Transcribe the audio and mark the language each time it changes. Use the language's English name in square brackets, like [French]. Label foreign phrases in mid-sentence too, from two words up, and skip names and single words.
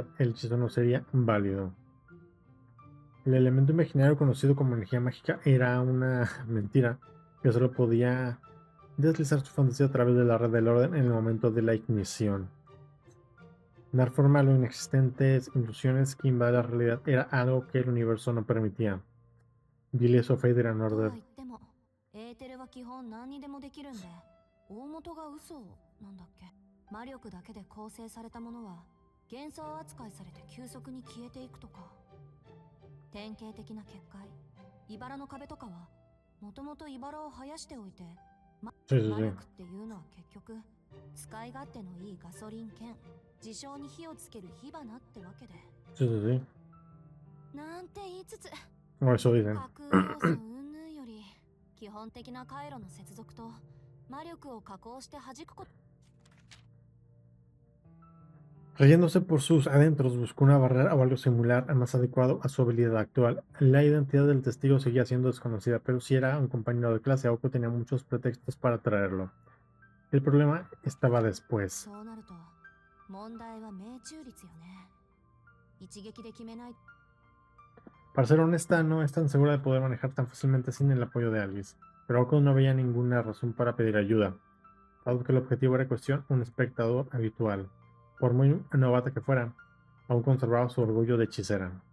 [Spanish] El hechizo no sería válido. El elemento imaginario conocido como energía mágica era una mentira que solo podía deslizar su fantasía a través de la red del orden en el momento de la ignición. Dar forma a lo inexistentes ilusiones que invaden la realidad era algo que el universo no permitía. Viles of Fate Grand [Japanese] とは [Spanish] Order. [Japanese] 言ってもエーテルは基本何にでもできるんで、大元が嘘なんだっけ。魔力だけで構成されたものは幻想扱いされて急速に消えていくとか。典型的な結界、茨の壁とかはもともと茨を生やしておいて、 [Spanish] Sí, sí, [Japanese] 魔 [Spanish] sí. [Japanese] 力っていうのは結局使い勝手のいいガソリン兼自称に火をつける火花ってわけで。 [Spanish] Sí, sí, sí. [Japanese] なんて言いつつ [Spanish] O eso dicen. [Japanese] 架空要素云々より基本的な回路の接続と魔力を加工して弾くこと。 [Spanish] Riéndose por sus adentros, buscó una barrera o algo similar más adecuado a su habilidad actual. La identidad del testigo seguía siendo desconocida, pero si era un compañero de clase, Aoko tenía muchos pretextos para traerlo. El problema estaba después. [Japanese] そうなると問題は命中率よね。一撃で決めない。 [Spanish] Para ser honesta, no es tan segura de poder manejar tan fácilmente sin el apoyo de Alice, pero Aoko no veía ninguna razón para pedir ayuda, dado que el objetivo era cuestión un espectador habitual. Por muy novata que fuera, aún conservaba su orgullo de hechicera.